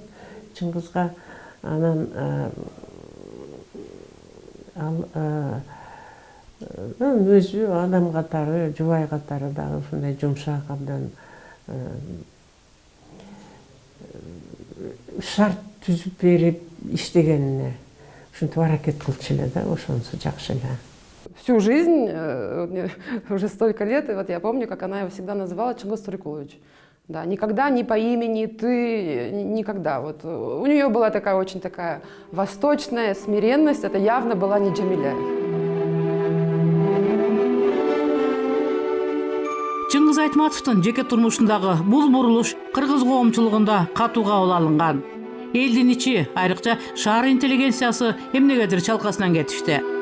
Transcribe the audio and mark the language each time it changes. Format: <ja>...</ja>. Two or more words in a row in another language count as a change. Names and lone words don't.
<ky>Чыңгызга анан өзү адам катары, жубай катары дагы ушундай жумшак, абдан шарт түзүп берип иштегенине ушинтип аракет кылчу эле да, ошонусу жакшы эле.</ky> <ru>всю жизнь, уже столько лет, и вот я помню, как она его всегда называла Чингис Турекулович. Да, никогда ни по имени, ты, никогда. Вот у нее была такая очень такая восточная смиренность, это явно была не Джамиля.</ru> <ky>Чыңгыз Айтматовдун жеке турмушундагы бул бурулуш кыргыз коомчулугунда катуу кабыл алынган. Элдин ичи, айрыкча шаар интеллигенциясы эмнегедир чалкасынан кетишти.</ky>